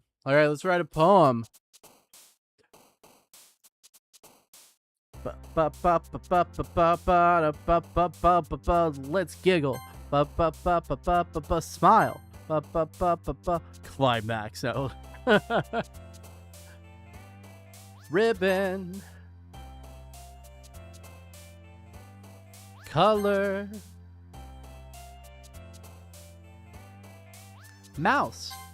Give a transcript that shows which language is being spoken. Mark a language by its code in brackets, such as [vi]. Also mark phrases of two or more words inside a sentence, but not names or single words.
[en] All right, let's write a poem. Ba ba ba ba ba ba ba ba ba ba ba ba ba. Let's giggle. Ba ba ba ba ba ba ba. Smile. Ba ba ba ba ba. Climax. Oh. Ribbon. Color. Mouse.